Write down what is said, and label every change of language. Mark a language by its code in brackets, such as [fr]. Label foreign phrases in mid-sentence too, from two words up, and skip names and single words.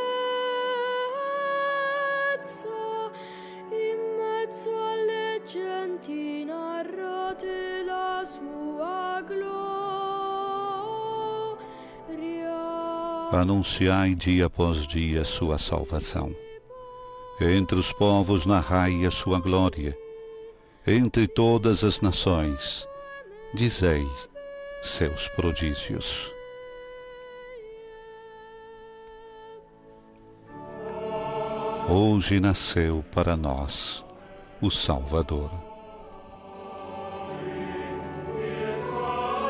[it] in mezzo alle genti narrate la sua gloria. [pt] Anunciai dia após dia sua salvação. Entre os povos narrai a sua glória. Entre todas as nações, dizei seus prodígios. Hoje nasceu para nós o Salvador.